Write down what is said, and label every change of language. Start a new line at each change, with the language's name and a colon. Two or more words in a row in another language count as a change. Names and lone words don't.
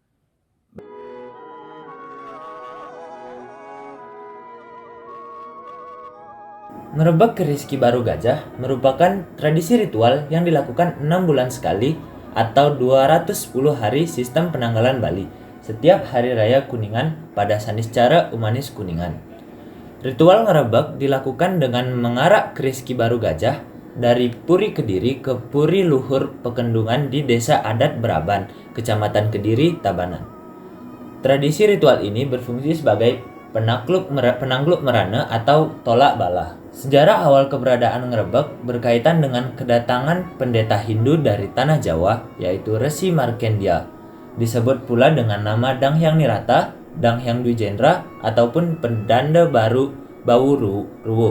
Indonesian: Ngerebek keris Ki Baru Gajah merupakan tradisi ritual yang dilakukan 6 bulan sekali atau 210 hari sistem penanggalan Bali setiap hari raya Kuningan pada Saniscara Umanis Kuningan. Ritual ngerebek dilakukan dengan mengarak keris Ki Baru Gajah dari Puri Kediri ke Puri Luhur Pekendungan di Desa Adat Beraban, Kecamatan Kediri, Tabanan. Tradisi ritual ini berfungsi sebagai penanggluk merana atau tolak bala. Sejarah awal keberadaan ngerebek berkaitan dengan kedatangan pendeta Hindu dari tanah Jawa, yaitu Resi Markandeya. Disebut pula dengan nama Danghyang Nirata, Danghyang Dwijendra, ataupun Pendanda Baru Bawuruwu.